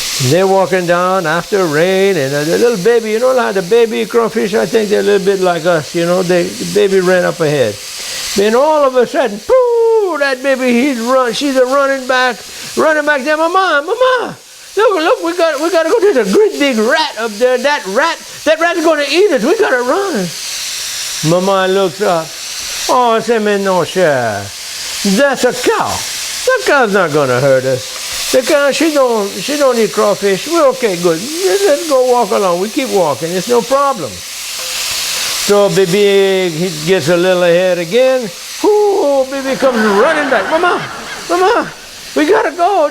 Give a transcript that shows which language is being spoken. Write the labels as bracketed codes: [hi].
[en] They're walking down after rain. And the little baby, you know how the baby crawfish, I think they're a little bit like us. You know, the baby ran up ahead. Then all of a sudden, pooh, that baby, she's running back there. Mama. Look, we gotta go. There's a great big rat up there. That rat's gonna eat us. We gotta run. Mama looks up. [fr] Oh, c'est maintenant, cher. [en] That's a cow. The cow's not gonna hurt us. The cow, she don't eat crawfish. We're okay, good. Let's go walk along. We keep walking. It's no problem. So baby, he gets a little ahead again. Ooh, baby comes running back. Mama. We gotta go.